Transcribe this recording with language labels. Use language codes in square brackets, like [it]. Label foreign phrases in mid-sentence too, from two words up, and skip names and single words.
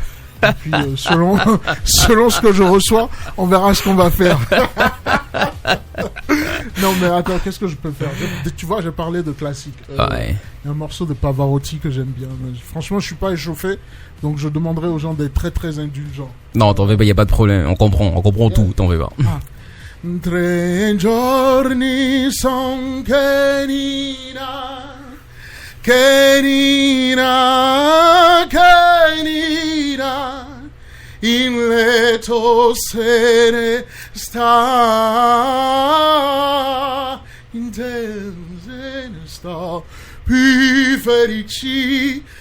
[fr] Et puis selon ce que je reçois, on verra ce qu'on va faire. Non mais attends, qu'est-ce que je peux faire? Tu vois, j'ai parlé de classique. Ouais. Il y a un morceau de Pavarotti que j'aime bien. Franchement, je suis pas échauffé, donc je demanderai aux gens d'être très très indulgents. Non, t'en fais pas, y a pas de problème. On comprend tout, t'en fais pas. [it] Tre giorni son che Nina, in letto se ne sta, in te se ne sta, più felici,